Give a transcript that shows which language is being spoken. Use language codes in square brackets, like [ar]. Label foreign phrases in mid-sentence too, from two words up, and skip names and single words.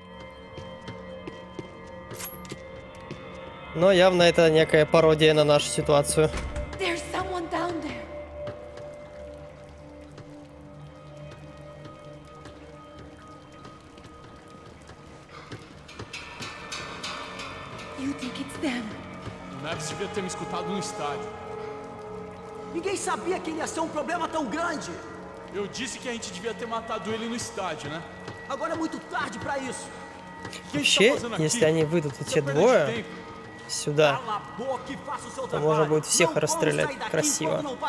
[ru] Но явно это некая пародия на нашу ситуацию. [pt] Max devia ter me escutado no estádio. Ninguém sabia que ele ia ser um problema tão grande. Eu disse que a gente devia ter matado ele no estádio, né? Agora é muito tarde pra isso. [ru] Вообще, если они выйдут эти двое сюда, то можно будет всех расстрелять красиво.